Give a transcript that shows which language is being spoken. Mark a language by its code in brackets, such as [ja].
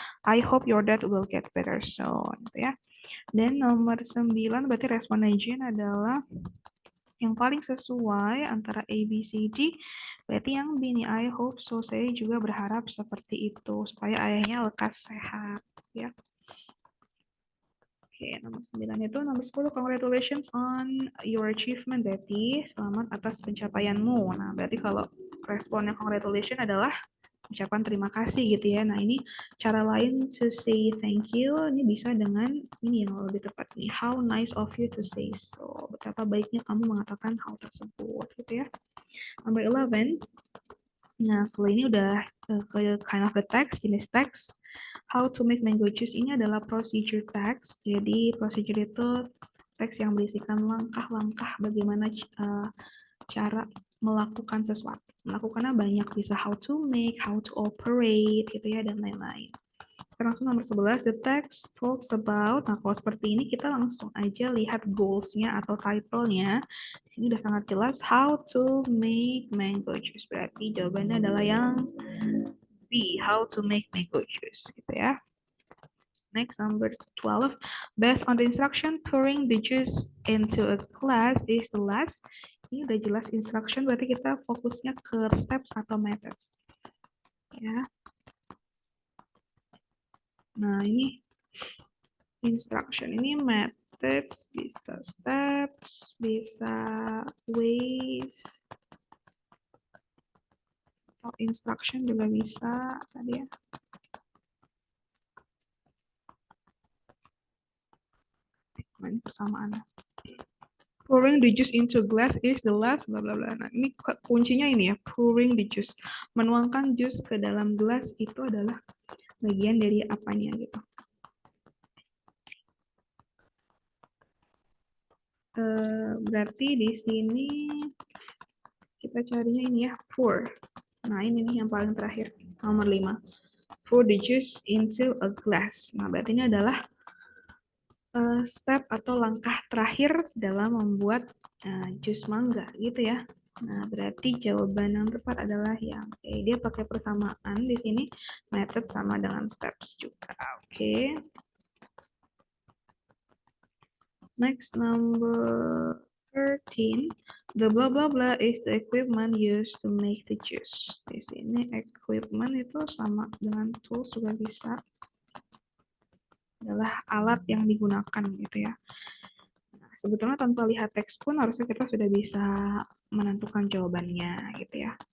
[en] I hope your dad will get better soon [id] gitu ya. Dan nomor 9 berarti respon Jen adalah yang paling sesuai antara A, B, C, D. Berarti yang B nih, [en] I hope so. [id] Saya juga berharap seperti itu supaya ayahnya lekas sehat ya. Oke, nomor 9 itu. [en] Nomor 10, congratulations on your achievement, Betty. [id] Selamat atas pencapaianmu. Nah, berarti kalau responnya congratulations adalah ucapan terima kasih gitu ya. Nah, ini cara lain [en] to say thank you. [id] Ini bisa dengan ini yang lebih tepat nih. [en] How nice of you to say so. [id] Betapa baiknya kamu mengatakan hal tersebut gitu ya. [en] Number 11. [id] Nah, setelah ini udah ke [en] kind of the text, [id] jenis teks. [en] How to make mango juice [id] ini adalah procedure text. Jadi procedure itu teks yang berisikan langkah-langkah bagaimana cara melakukan sesuatu. Melakukannya banyak, bisa how to make, how to operate, gitu ya, dan lain-lain. Langsung nomor 11, [en] the text talks about, [id] nah kalau seperti ini kita langsung aja lihat goals-nya atau title-nya. Ini udah sangat jelas, [en] how to make mango juice. [id] Berarti jawabannya adalah yang B, [en] how to make mango juice, [id] gitu ya. [en] Next, number 12. Based on the instruction, pouring the juice into a glass is the last. [id] Ini udah jelas instruction, berarti kita fokusnya ke steps atau methods. Ya. Nah, ini instruction. Ini methods, bisa steps, bisa ways, atau instruction juga bisa tadi ya. Ini persamaan. [en] Pouring the juice into glass is the last bla bla bla. [id] Nah, ini kuncinya ini ya, [en] pouring the juice. [id] Menuangkan jus ke dalam gelas itu adalah bagian dari apanya gitu. Berarti di sini kita carinya ini ya, pour. Nah, ini nih yang paling terakhir, nomor 5. [en] Pour the juice into a glass. [id] Nah, berarti ini adalah step atau langkah terakhir dalam membuat jus mangga gitu ya. Nah, berarti jawaban yang tepat adalah yang dia pakai persamaan di sini, method sama dengan steps juga. Oke. [en] Next, number 13. The blah blah blah is the equipment used to make the juice. [id] Di sini equipment itu sama dengan tools juga bisa. Adalah alat yang digunakan gitu ya. Nah, sebetulnya tanpa lihat teks pun harusnya kita sudah bisa menentukan jawabannya gitu ya.